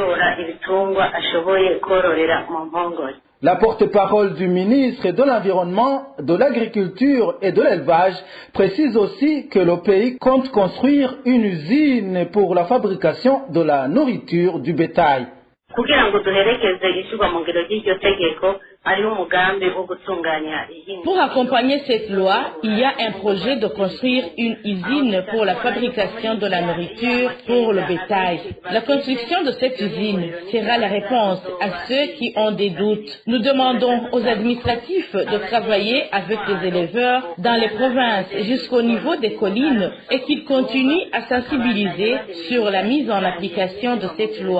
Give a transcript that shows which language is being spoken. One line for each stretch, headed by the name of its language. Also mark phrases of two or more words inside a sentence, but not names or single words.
French: La porte-parole du ministre de l'Environnement, de l'Agriculture et de l'Élevage précise aussi que le pays compte construire une usine pour la fabrication de la nourriture du bétail.
Rundi: kugira ngo duherekeze ishyirwa mu ngiro ry'iryo tegeko hariho umugambi wo gutunganya
French: Pour accompagner cette loi, il y a un projet de construire une usine pour la fabrication de la nourriture pour le bétail. La construction de cette usine sera la réponse à ceux qui ont des doutes. Nous demandons aux administratifs de travailler avec les éleveurs dans les provinces jusqu'au niveau des collines et qu'ils continuent à sensibiliser sur la mise en application de cette loi.